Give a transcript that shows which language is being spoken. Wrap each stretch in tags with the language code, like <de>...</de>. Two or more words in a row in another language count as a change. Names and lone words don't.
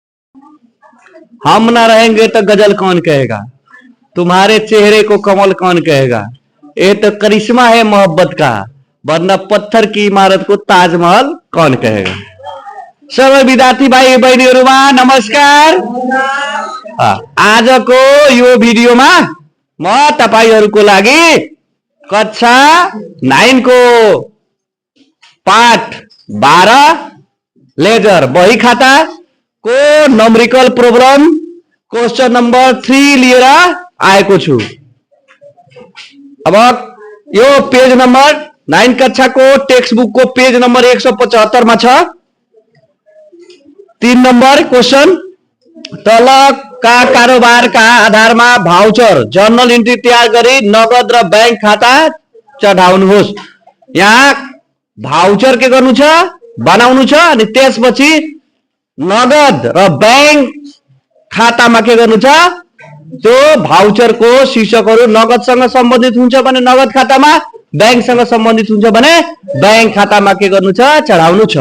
<hi>हम ना रहेंगे तो गजल कौन कहेगा, तुम्हारे चेहरे को कमल कौन कहेगा, ये तो करिश्मा है मोहब्बत का, वरना पत्थर की इमारत को ताजमहल कौन कहेगा।</hi> <ne>सब विद्यार्थी भाई बहनीहरुमा नमस्कार। आज को यो भिडियोमा म तपाईहरुको लागि कक्षा 9 को पाठ 12 लेजर बही खाता को</ne> <en>numerical problem question number</en> <ne>3 लिएर आएको छु। अब यो</ne> <en>page number</en> <ne>9 कक्षा को</ne> <en>text book</en> <ne>को</ne> <en>page number</en> <ne>175 मा छ। 3</ne> <en>number question,</en> <ne>तल का कारोबार का आधार में</ne> <en>voucher journal entry</en> <ne>तैयार करी नगद र बैंक खाता चढाउनुहोस्। यहाँ भाउचर के गर्नु छ, बनाउनु छ अनि त्यसपछि नगद र बैंक खातामा के गर्नु छ, त्यो भाउचर को शीर्षकहरु नगदसँग सम्बन्धित हुन्छ भने नगद खातामा, बैंकसँग सम्बन्धित हुन्छ भने बैंक खातामा के गर्नु छ, चढाउनु छ।</ne>